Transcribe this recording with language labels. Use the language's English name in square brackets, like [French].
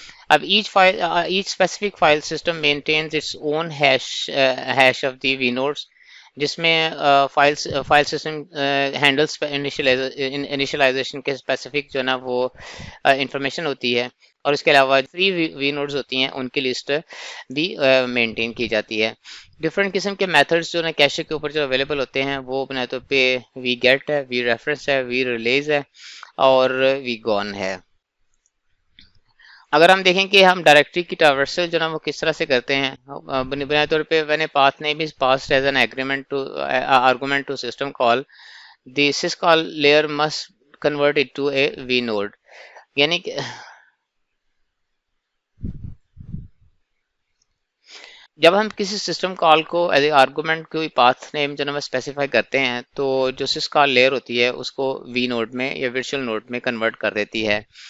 [Urdu] اب [English] each specific file system maintains its own hash of the vnodes [Urdu] جس میں file system handles initialisation کے specific جو نا وہ انفارمیشن ہوتی ہے اور اس کے علاوہ فری وی نوڈز ہوتی ہیں ان کی لسٹ بھی مینٹین کی جاتی ہے. ڈفرینٹ قسم کے میتھڈز جو نا کیشے کے اوپر جو اویلیبل ہوتے ہیں وہ بنیادی طور پہ وی گیٹ ہے, وی ریفرنس ہے, وی ریلیز ہے اور وی گون ہے. اگر ہم دیکھیں کہ ہم ڈائریکٹری کی ٹراورسل جو نا وہ کس طرح سے کرتے ہیں, بنیادی طور پہ [English] when a path name is passed as an argument to system call, the syscall layer must convert it to a vnode. [Urdu] یعنی کہ جب ہم کسی سسٹم کال کو ایز اے آرگومنٹ کوئی پاتھ نیم جو نا وہ اسپیسیفائی کرتے ہیں تو جو سس کال لیئر ہوتی ہے اس کو وی نوڈ میں یا ورچوئل نوڈ میں کنورٹ کر دیتی ہے.